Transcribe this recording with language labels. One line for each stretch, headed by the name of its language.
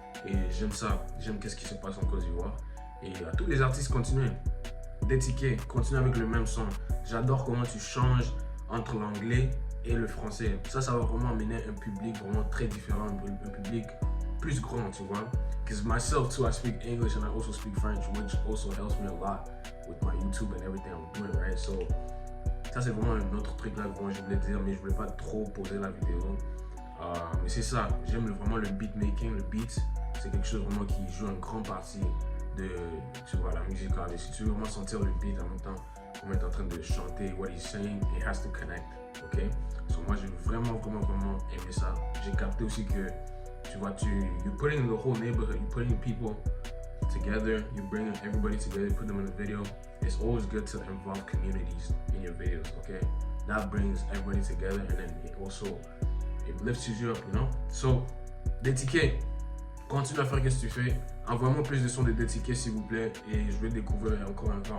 French: Et j'aime ça, j'aime qu'est-ce qui se passe en Côte d'Ivoire. Et à tous les artistes, continuez. DTK, continue avec le même son. J'adore comment tu changes entre l'anglais et le français. Ça va vraiment amener un public vraiment très différent, un public plus grand, tu vois.
English: Because myself too, I speak English and I also speak French, which also helps me a lot with my YouTube and everything I'm doing, right?
French: So, ça c'est vraiment un autre truc là que je voulais dire, mais je voulais pas trop poser la vidéo. Mais c'est ça, j'aime vraiment le beatmaking, le beat, c'est quelque chose vraiment qui joue une grande partie de, tu vois, la musique. Et si tu veux vraiment sentir le beat en même temps, on est en train de chanter
English: what he's saying, it has to connect, ok?
French: So moi j'ai vraiment aimé ça. J'ai capté aussi que, tu vois,
English: you're putting the whole neighborhood, you're putting people together, you're bringing everybody together, put them in a video. It's always good to involve communities in your videos, okay? That brings everybody together and then it lifts you up, you know?
French: So, DTK, continue à faire ce que tu fais. Envoie-moi plus de sons de DTK s'il vous plaît et je vais découvrir encore.